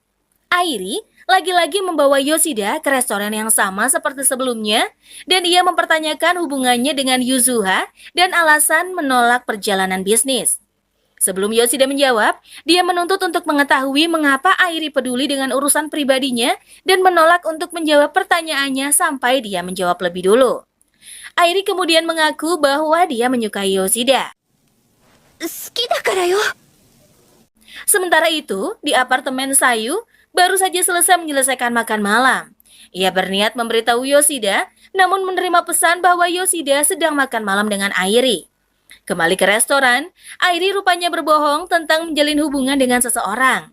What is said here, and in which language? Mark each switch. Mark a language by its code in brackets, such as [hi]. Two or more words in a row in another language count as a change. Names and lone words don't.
[id] Airi lagi-lagi membawa Yoshida ke restoran yang sama seperti sebelumnya, dan ia mempertanyakan hubungannya dengan Yuzuha dan alasan menolak perjalanan bisnis. Sebelum Yoshida menjawab, dia menuntut untuk mengetahui mengapa Airi peduli dengan urusan pribadinya dan menolak untuk menjawab pertanyaannya sampai dia menjawab lebih dulu. Airi kemudian mengaku bahwa dia menyukai Yoshida. [ja] 好きだからよ。 [id] Sementara itu, di apartemen Sayu, baru saja selesai menyelesaikan makan malam. Ia berniat memberitahu Yoshida, namun menerima pesan bahwa Yoshida sedang makan malam dengan Airi. Kembali ke restoran, Airi rupanya berbohong tentang menjalin hubungan dengan seseorang.